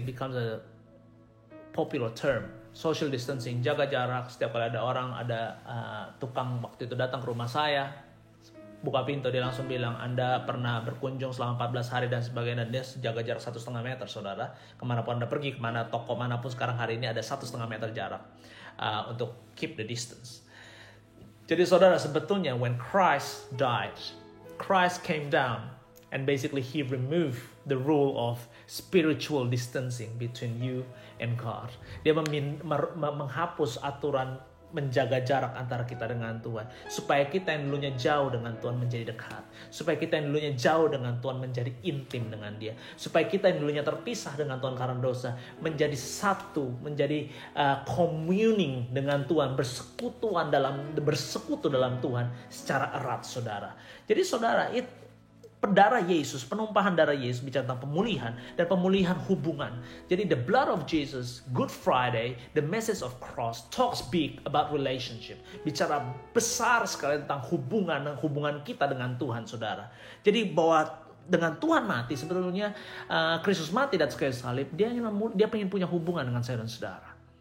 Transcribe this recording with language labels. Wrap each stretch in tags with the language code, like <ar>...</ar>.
<en>It becomes a popular term. Social distancing,</en> <id>jaga jarak. Setiap kali ada orang, ada tukang waktu itu datang ke rumah saya, buka pintu, dia langsung bilang, Anda pernah berkunjung selama 14 hari dan sebagainya. Dan dia jaga jarak 1,5 meter, saudara. Kemanapun Anda pergi, kemana toko manapun sekarang hari ini ada 1,5 meter jarak untuk</id> <en>keep the distance.</en> <id>Jadi saudara, sebetulnya</id> <en>when Christ died, Christ came down and basically He removed the rule of spiritual distancing between you and God.</en> <id>Dia menghapus aturan menjaga jarak antara kita dengan Tuhan. Supaya kita yang dulunya jauh dengan Tuhan menjadi dekat. Supaya kita yang dulunya jauh dengan Tuhan menjadi intim dengan Dia. Supaya kita yang dulunya terpisah dengan Tuhan karena dosa menjadi satu, menjadi communing dengan Tuhan, bersekutu dalam Tuhan secara erat, saudara. Jadi saudara, darah Yesus, penumpahan darah Yesus bicara tentang pemulihan dan pemulihan hubungan.</id> <en>Jadi the blood of Jesus, Good Friday, the message of cross talks big about relationship.</en> <id>Bicara besar sekali tentang hubungan kita dengan Tuhan, saudara. Jadi bahwa dengan Tuhan mati, sebetulnya Kristus mati dan kayu salib, dia ingin punya hubungan dengan saya dan saudara.</id>